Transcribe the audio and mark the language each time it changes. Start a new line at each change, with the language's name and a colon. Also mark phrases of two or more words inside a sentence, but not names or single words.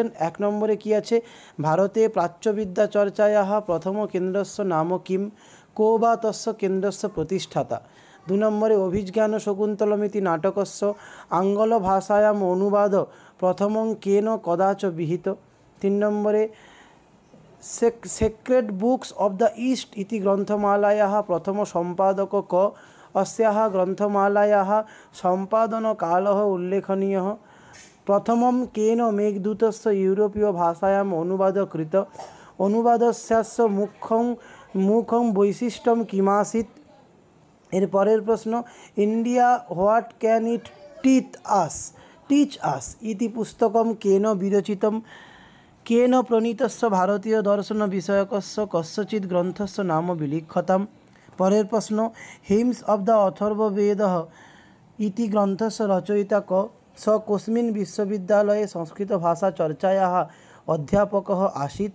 Bangla: 1 নম্বরে কি আছে,
Sanskrit: ভারতে প্রাচ্যবিদ্যা চর্চায়াः প্রথম কেন্দ্রস্য নাম কিম, কো বা তস্য কেন্দ্রস্য প্রতিষ্ঠাতা। 2 নম্বরে অভিজ্ঞান শকুন্তলমিতি নাটকস্য আঙ্গল ভাষায়াম অনুবাদ প্রথমং কেন কদাচ বিহিত। 3 নম্বরে সেক্রেড বুকস অফ দ্য ইস্ট ইতি গ্রন্থমালায়াः প্রথম সম্পাদক ক, अस्याः ग्रन्थमालायाः सम्पादनकालः उल्लेखनीयः। प्रथमं केन मेघदूतस्य यूरोपीय भाषायाम् अनुवादः कृतः, अनुवादस्यास्य मुख्यं वैशिष्ट्यं किमासीत्।
Bangla: এর পরের প্রশ্ন,
Sanskrit: ইন্ডিয়া হোয়াট ক্যান ইট টিচ আস ইতি পুস্তকম কেন বিরচিতম, কেন প্রণীতস্য ভারতীয় দর্শন বিষয়কস্য কস্যচিৎ গ্রন্থস্য নাম বিলিখ্যতাম।
Bangla: পরের প্রশ্ন,
Sanskrit: হিমস অফ দ্য অথর্ববেদঃ ইতি গ্রন্থস্য রচয়িতা ক, স কস্মিन् বিশ্ববিদ্যালয়ে সংস্কৃত ভাষা চর্চাयाः অধ্যাপকः आसीत्।